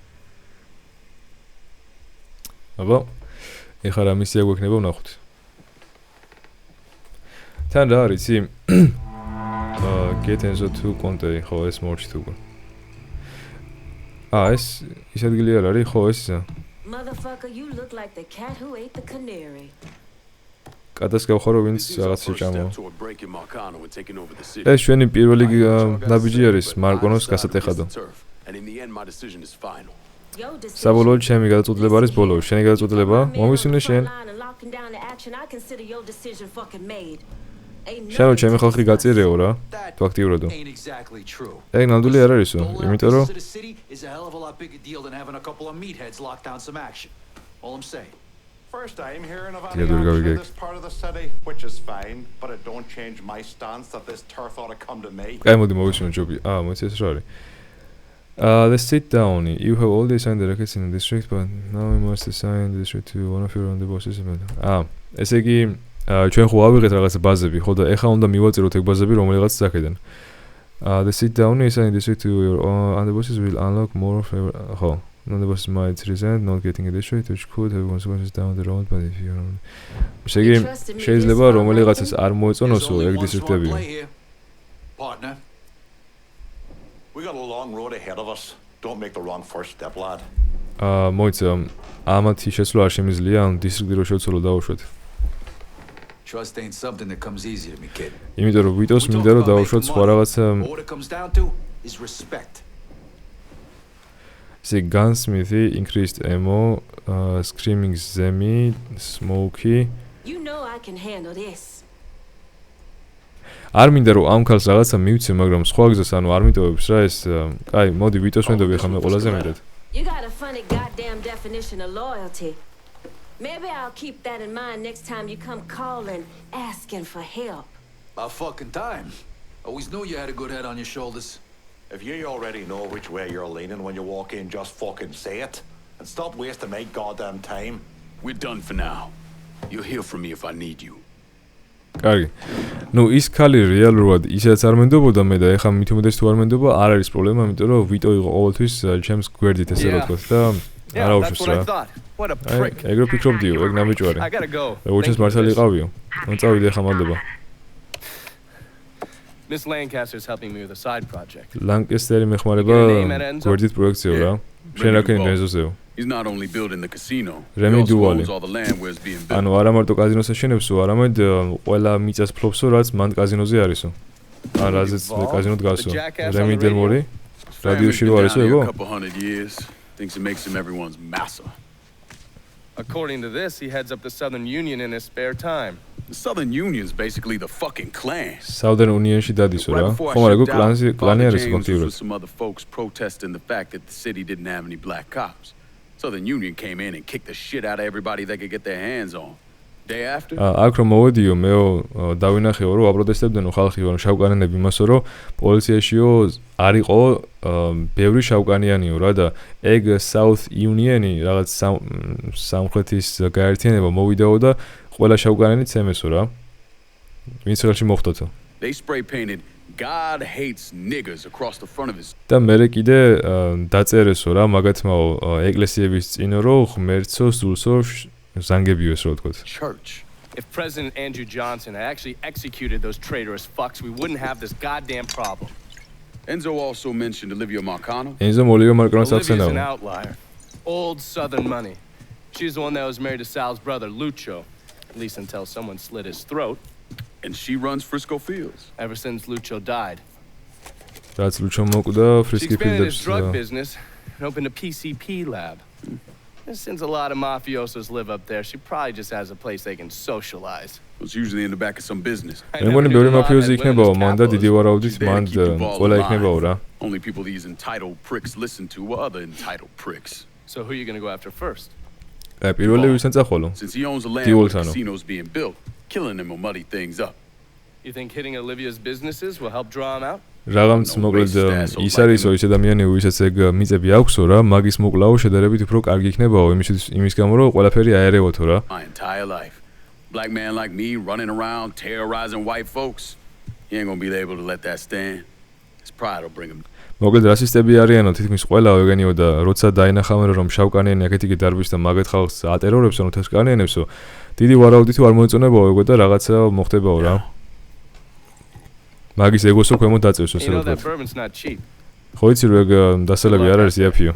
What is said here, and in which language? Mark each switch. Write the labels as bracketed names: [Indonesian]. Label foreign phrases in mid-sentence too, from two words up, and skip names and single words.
[Georgian] აბა ეხლა რა მისია გვექნება ვნახოთ. თან რა არის იცი? [English] Get Enzo to Conte, [Georgian] ხო ეს მორჩი თუ უკვე. ეს ის ადგილი არ არის, ხო ეს ისა. [English] Motherfucker, you look like the cat who ate the canary. [Georgian] კატას გავხარო ვინც რაღაც შეჭამო. [English] Toward breaking Marcano and taking over the city. [Georgian] ეს ჩვენი პირველი ნაბიჯი არის მარკონოს გასატეხადო. [English] And in the end my decision is final. [Georgian] საბოლოოდ ჩემი გადაწყვეტილება არის ბოლო. შენი გადაწყვეტილება მომისმინე შენ. შენო ჩემი ხალხი გაწირეო რა. ფაქტიურად. ეგ ნამდვილი არ არისო, იმიტომ რომ [English] First time hearing of Yeah, any there we go, action we in go. this part of the city, which is fine, but it don't change my stance that this turf ought to come to me. [Georgian] კაი მოდი მოვისმინე ჯობი. მოიცეს რა არის. [English] Let's sit down. You have all the signed the records in the district, but now we must assign the district to one of your own the bosses. [Georgian] ესე იგი ჩვენ ხო ავიღეთ რაღაცა ბაზები, ხო და ეხლა უნდა მივაწიროთ ეგ ბაზები რომელიღაც საკედან. [English] The sit down is assign the district to your own the bosses will unlock more favor. [Georgian] ხო. [English] None of us might resent not getting a district which could have consequences down the road, but if you don't... [Georgian] ესე იგი შეიძლება რომელიღაცას არ მოეწონოსო ეგ დისტრიქტები. [English] Partner, we got a long road ahead of us. Don't make the wrong first step, lad. [Georgian] მოიცა ამათი შესვლა არ შემიძლია ამ დისტრიქტი რო შევცვალო დავუშვათ. [English] Trust ain't something that comes easy to me, kid. [Georgian] იმიტომ რომ ვიტოს მინდა რომ დავუშვათ სხვა რაღაცა [English] All it comes down to is respect. See gunsmithy, increased ammo, screaming zemi, smoky. You know I can handle this. [Georgian] არ მინდა რომ ამ ქალს რაღაცა მივცე, მაგრამ სხვა გზას ანუ არ მიტოვებს რა ეს. კაი, მოდი ვიტოს ვენდობი ხა მე ყველაზე მეტად. [English] You got a funny goddamn definition of loyalty. Maybe I'll keep that in mind next time you come calling, asking for help. About fucking time. Always knew you had a good head on your shoulders. If you already know which way you're leaning when you walk in, just fucking say it. And stop wasting my goddamn time. We're done for now. You'll hear from me if I need you. [Georgian] კარგი. ნუ ის ქალი რეალურად ისედაც არ მენდობოდა მე და ეხლა მით უმეტეს თუ არ მენდობა, არ არის პრობლემა, იმიტომ რომ ვიტო იყო ყოველთვის ჩემს გვერდით ესე რა თქვა და არა უშვებს რა. [English] What a prick. [Georgian] ეგრე ფიქრობდიო, ეგ ნაბიჯვარი. [English] I gotta go. [Georgian] როგორც ეს მართალი იყავიო. მოწავიდე ახლა მადლობა. [English] Miss Lancaster's helping me with a side project. [Georgian] ლანკესტერი მეხმარება გვერდით პროექტზეო რა. შენ რა ქენი მეზოზეო. [English] He's not only building the casino, he Remy also Duvalli. owns all the land where it's being built. [Georgian] ანუ არა მარტო კაზინოს აშენებსო, არამედ ყველა მიწას ფლობსო, რაც მან კაზინოზე არისო. ან რაზეც კაზინო დგასო. რემი დელმორი რადიოში რო არისო ეგო? [English] A couple hundred years. Thinks it makes him everyone's massa. According to this, he heads up the Southern Union in his spare time. The Southern Union's basically the fucking Klan. [Georgian] Southern Unionში dadისო რა. ხომ არა ეგო კლანი არის [English] with [Georgian] ფაქტიურად. [English] some other folks protesting the fact that the city didn't have any black cops. Southern Union came in and kicked the shit out of everybody they could get their hands on. Day after, [Georgian] აქ რომ მოვედიო მეო დავინახეო რომ აპროტესტებდნო ხალხი რომ შავკანიანები იმასო რომ პოლიციაშიო არ იყო ბევრი შავკანიანიო რა და ეგ South Union-ი რაღაც სამხრეთის გაერთიანება მოვიდაო და ყველა შავკანიანი ცემესო რა. ვინც ხელში მოხდათო. [English] they spray painted God hates niggers across the front of his. [Georgian] და მერე კიდე დაწერესო რა მაგათმაო ეკლესიების წინ რომ ღმერთო სულსო ზანგებიო ეს რა ვთქვათ. [English] Church. If President Andrew Johnson had actually executed those traitorous fucks, we wouldn't have this goddamn problem. Enzo also mentioned Olivia Marcano. [Georgian] ენზო მოლივე მარკონოს [English] Olivia's an [Georgian] ახსენაო. [English] outlier. Old Southern money. She's the one that was married to Sal's brother, Lucho. At least until someone slit his throat. And she runs Frisco Fields. Ever since Lucho died. [Georgian] რაც ლუჩო მოკვდა [English] She [Georgian] ფრისკი [English] expanded his [Georgian] ფილდებს. [English] drug business and opened a PCP lab. And since a lot of mafiosos live up there, she probably just has a place they can socialize. Was usually in the back of some business. I [Georgian] მე [English] never [Georgian] მგონი [English] knew [Georgian] ბევრი [English] the law [Georgian] მაფიოზი [English] had [Georgian] იქნებაო, [English] women's [Georgian] მან და დიდი [English] capitalism. [Georgian] ვარაუდით [English] She's there to [Georgian] მან [English] keep the ball [Georgian] ყველა [English] alive. [Georgian] იქნებაო რა. [English] Only people these entitled pricks listen to were other entitled pricks. So who are you going to go after first? [Georgian] აი პირველი ვისთან წახვალო. [English] Since he owns the land Dio where the Oltano. casino's being built, killing him will muddy things up. You think hitting Olivia's businesses will help draw him out? [Georgian] რაღაც მოკლედ ის არისო ის ადამიანი ვისაც ეგ მიწები აქვსო რა, მაგის მოკლაო შედარებით უფრო კარგი იქნებაო იმის გამო რომ ყველაფერი აერევოთო რა. [English] My entire life. Black man like me running around terrorizing white folks. He ain't gonna be able to let that stand. His pride will bring him. [Georgian] მოკლედ რასისტები არიანო თითქმის ყველა ეგენიო და როცა დაინახავენ რომ შავკანიანი აქეთ-იქით დარბის და მაგეთ ხალხს ატერორებსო თეთრკანიანებსო დიდი ვარაუდით არ მოეწონებაო ეგო და რაღაცა მოხდებაო რა. მაგის ეგოსო ქვემოთ დაწევს [English] You [Georgian] ესე [English] know [Georgian] ვთქვათ. [English] that bourbon's not cheap. [Georgian] ხო იცი რომ ეგ დასალები არ არის იაფიო.